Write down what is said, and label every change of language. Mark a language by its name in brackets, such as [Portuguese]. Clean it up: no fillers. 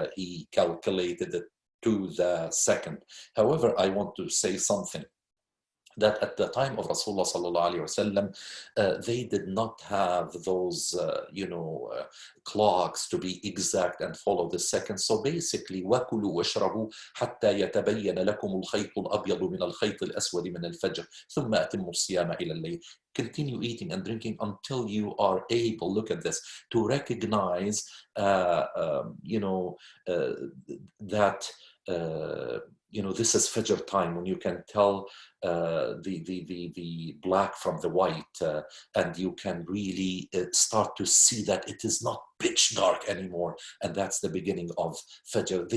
[English] He calculated it to the second. However, I want to say something, that at the time of Rasulullah sallallahu alaihi wasallam, they did not have those, you know, clocks to be exact and follow the seconds. So basically, [Arabic] وَكُلُوا وَاشْرَبُوا حَتَّى يَتَبَيَّنَ لَكُمُ الْخَيْطُ الْأَبْيَضُ مِنَ الْخَيْطِ الْأَسْوَدِ مِنَ الْفَجْرِ ثُمَّ أَتِمُّوا الصِّيَامَ إِلَى اللَّيْلِ. [English] Continue eating and drinking until you are able, look at this, to recognize, you know, that, you know, this is Fajr time, when you can tell the black from the white, and you can really start to see that it is not pitch dark anymore, and that's the beginning of Fajr.